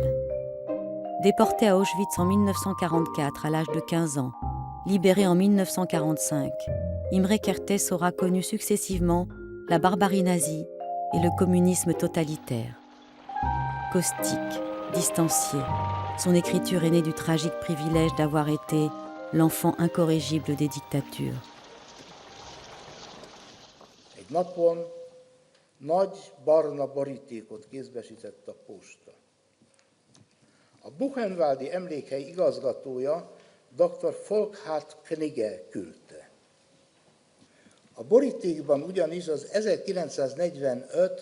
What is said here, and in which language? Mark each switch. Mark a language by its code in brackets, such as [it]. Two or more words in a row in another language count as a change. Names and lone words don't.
[fr] Déporté à Auschwitz en 1944 à l'âge de 15 ans, libéré en 1945, Imre Kertész aura connu successivement la barbarie nazie et le communisme totalitaire. Caustique, distancié, son écriture est née du tragique privilège d'avoir été l'enfant incorrigible des dictatures. [hu] Egy napon nagy barna borítékot kézbesített a posta. A Buchenwaldi emlékhely igazgatója dr. Volkhard Knigge küldte. A borítékban ugyanis az 1945.